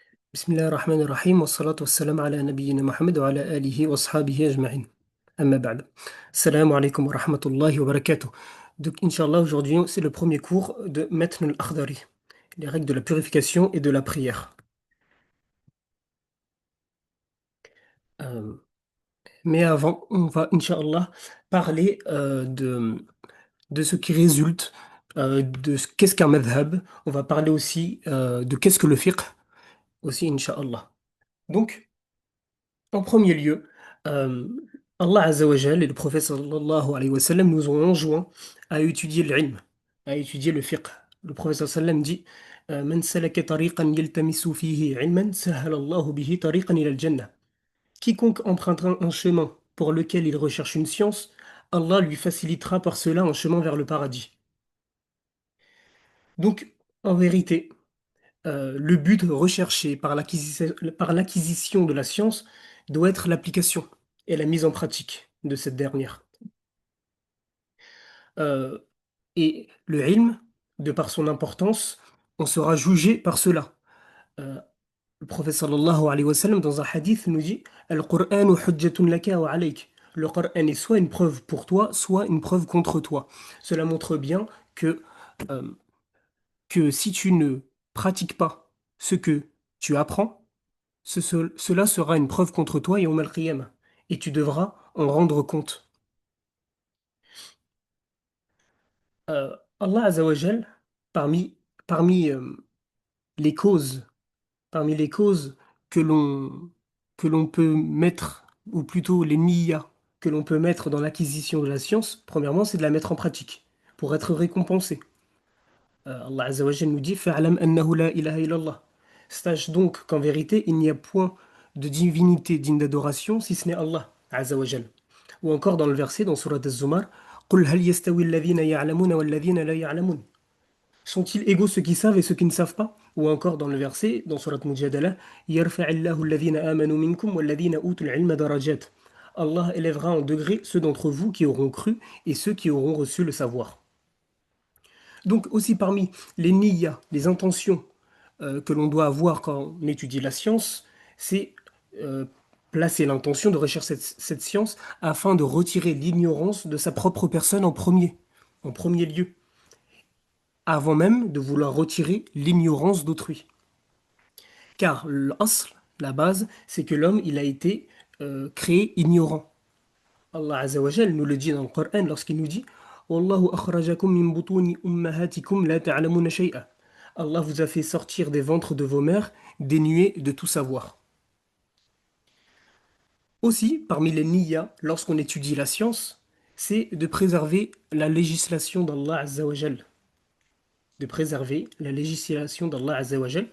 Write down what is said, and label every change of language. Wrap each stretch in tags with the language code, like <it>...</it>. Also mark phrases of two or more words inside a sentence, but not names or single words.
<ar>بسم الله الرحمن الرحيم والصلاة والسلام على نبينا محمد وعلى آله وأصحابه أجمعين. أما بعد. السلام عليكم ورحمة الله وبركاته.</ar> <fr>Donc, Inch'Allah, aujourd'hui, c'est le premier cours de Matn al-Akhdari, les règles de la purification et de la prière. Euh, mais avant, on va, Inch'Allah, parler de ce qui résulte qu'est-ce qu'un madhab. On va parler aussi de qu'est-ce que le fiqh, aussi, Inch'Allah. Donc, en premier lieu, euh,</fr> <ar>الله عز وجل</ar> <fr>et le prophète</fr> <ar>صلى الله عليه وسلم</ar> <fr>nous ont enjoint à étudier l'ilm, à étudier le fiqh. Le prophète</fr> <ar>صلى الله عليه وسلم dit من سلك طريقا يلتمس فيه علما سهل الله به طريقا إلى الجنة.</ar> <fr>Quiconque empruntera un chemin pour lequel il recherche une science, Allah lui facilitera par cela un chemin vers le paradis. Donc, en vérité, le but recherché par l'acquisition de la science doit être l'application et la mise en pratique de cette dernière. Euh, et le ilm, de par son importance, on sera jugé par cela. Euh, le prophète</fr> <ar>صلى الله عليه وسلم,</ar> <fr>dans un hadith, nous dit</fr> <ar>القرآن حجة لك وعليك.</ar> <fr>Le Coran est soit une preuve pour toi, soit une preuve contre toi. Cela montre bien euh, que si tu ne pratiques pas ce que tu apprends, cela sera une preuve contre toi et al-qiyamah, et tu devras en rendre compte.</fr> <ar>الله عز وجل,</ar> <fr>parmi, parmi, les causes, parmi les causes que l'on peut mettre, ou plutôt les niyyas que l'on peut mettre dans l'acquisition de la science, premièrement, c'est de la mettre en pratique pour être récompensé.</fr> <ar>الله عز وجل</ar> <fr>nous dit</fr> <ar>فاعلم أنه لا إله إلا الله.</ar> <fr>Sache donc qu'en vérité, il n'y a point de divinité digne d'adoration si ce n'est</fr> <ar>الله عز وجل.</ar> <fr>Ou encore dans le verset dans</fr> <ar>سورة الزمر قل هل يستوي الذين يعلمون والذين لا يعلمون.</ar> <fr>Sont-ils égaux ceux qui savent et ceux qui ne savent pas? Ou encore dans le verset dans</fr> <ar>سورة المجادلة يرفع الله الذين آمنوا منكم والذين أوتوا العلم درجات.</ar> <fr>Allah élèvera en degré ceux d'entre vous qui auront cru et ceux qui auront reçu le savoir. Donc aussi parmi les niyyas, les intentions que l'on doit avoir quand on étudie la science, c'est euh, placer l'intention de rechercher cette science afin de retirer l'ignorance de sa propre personne en premier lieu, avant même de vouloir retirer l'ignorance d'autrui. Car l'asl, la base, c'est que l'homme, il a été créé ignorant.</fr> <ar>الله عز وجل</ar> <fr>nous le dit dans le Coran lorsqu'il nous dit</fr> <ar>والله أخرجكم من بطون أمهاتكم لا تعلمون شيئا.</ar> <fr>Allah vous a fait sortir des ventres de vos mères dénués de tout savoir. Aussi, parmi les niyyas, lorsqu'on étudie la science, c'est de préserver la législation d'</fr> <ar>الله عز وجل.</ar> <fr>De préserver la législation d'</fr> <ar>الله عز وجل.</ar>